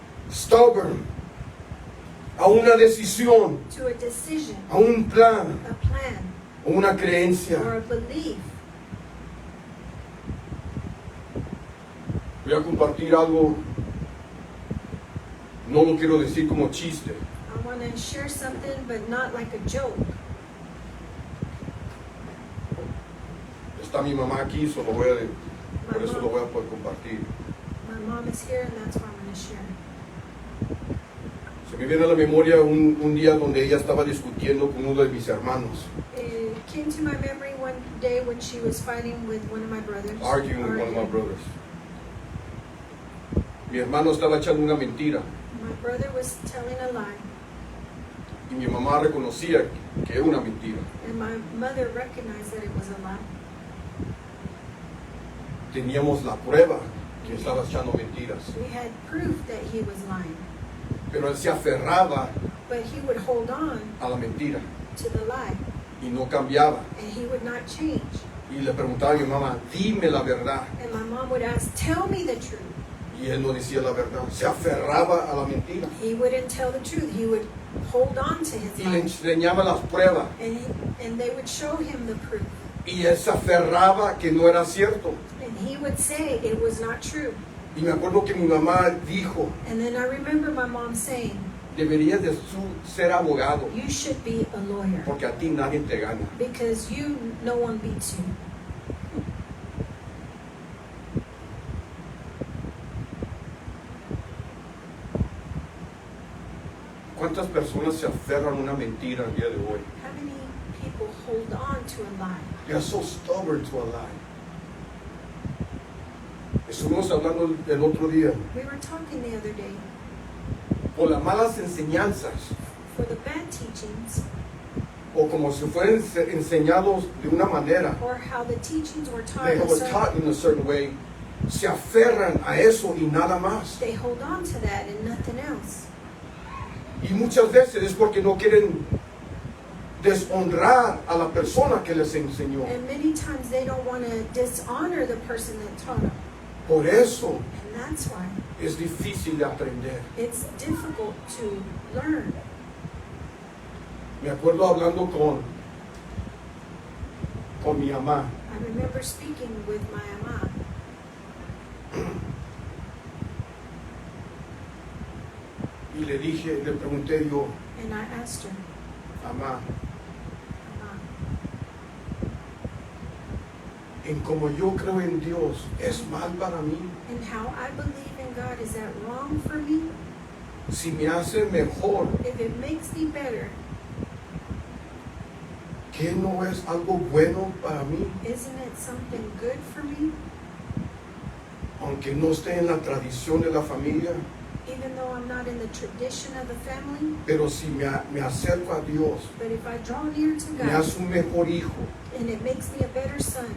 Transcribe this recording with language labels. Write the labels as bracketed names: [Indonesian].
[English] stubborn, [Spanish] a una decisión, [English] to a decision, [Spanish] a un plan, [English] a plan, [Spanish] a una creencia. [English] or a belief. [Spanish] Voy a compartir algo, no lo quiero decir como chiste. [English] I want to share something, but not like a joke. [Spanish] Está mi mamá aquí, por eso lo voy a poder compartir. [English] My mom is here, and that's why I'm going to share. [Spanish] Se me viene a la memoria un día donde ella estaba discutiendo con uno de mis hermanos, [English] It came to my memory one day when she was fighting with one of my brothers. arguing with one of my brothers. [Spanish] Mi hermano estaba echando una mentira [English] My brother was telling a lie, [Spanish] y mi mamá reconocía que era una mentira. [English] and my mother recognized that it was a lie. [Spanish] Teníamos la prueba que estaba echando mentiras, [English] We had proof that he was lying, [Spanish] pero él se aferraba [English] but he would hold on [Spanish] a la mentira [English] to the lie, [Spanish] y no cambiaba. [English] and he would not change. [Spanish] Y le preguntaba a mi mamá, dime la verdad. [English] And my mom would ask, tell me the truth. [Spanish] Y él no decía la verdad, se aferraba a la mentira. [English] He wouldn't tell the truth. He would hold on to his [Spanish] Y le enseñaba las pruebas. [English] And they would show him the proof. [Spanish] Y él se aferraba que no era cierto. [English] And he would say it was not true. [Spanish] Y me acuerdo que mi mamá dijo, [English] And then I remember my mom saying, [Spanish] deberías de ser abogado, [English] you should be a lawyer [Spanish] porque a ti nadie te gana. [English] because no one beats you. [Spanish] ¿Cuántas personas se aferran a una mentira el día de hoy? [English] How many people hold on to a lie? They are so stubborn to a lie. [Spanish] Estuvimos hablando el otro día, [English] We were talking the other day, [Spanish] por las malas enseñanzas, [English] for the bad teachings, [Spanish] o como si fueran enseñados de una manera, [English] or how the teachings were taught, they were taught in a certain way, [Spanish] se aferran a eso y nada más. [English] they hold on to that and nothing else. [Spanish] Y muchas veces es porque no quieren deshonrar a la persona que les enseñó. [English] And many times they don't want to dishonor the person that taught them. [Spanish] Por eso [English] And that's why [Spanish] es difícil de aprender. [English] it's difficult to learn. [Spanish] Me acuerdo hablando con mi mamá. [English] I remember speaking with my ama, [Spanish] Y le pregunté yo, [English] and I asked her, [Spanish] mamá, "Ama, en como yo creo en Dios, es mal para mí. [English] And how I believe in God, is that wrong for me? [Spanish] Si me hace mejor, [English] If it makes me better, [Spanish] ¿qué no es algo bueno para mí? [English] isn't it something good for me? [Spanish] Aunque no esté en la tradición de la familia, [English] Even though I'm not in the tradition of the family, [Spanish] pero si me acerco a Dios, [English] but if I draw near to [Spanish] me [English] God, [Spanish] hace un mejor hijo, [English] and it makes me a better son,